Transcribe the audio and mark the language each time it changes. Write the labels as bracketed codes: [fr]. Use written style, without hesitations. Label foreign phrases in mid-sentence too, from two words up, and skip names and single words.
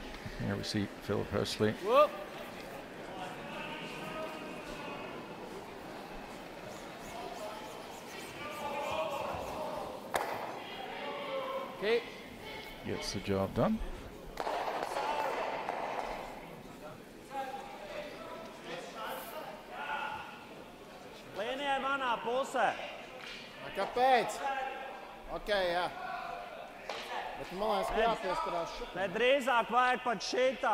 [en] Here we see Philip Huxley. Whoa. Okay. Gets the job done. [lv] Līnijai manā pusē. Kāpēc? Ok, jā. Bet man liekas, ka jāpieskarās šeit. Ne drīzāk vajag pat šitā.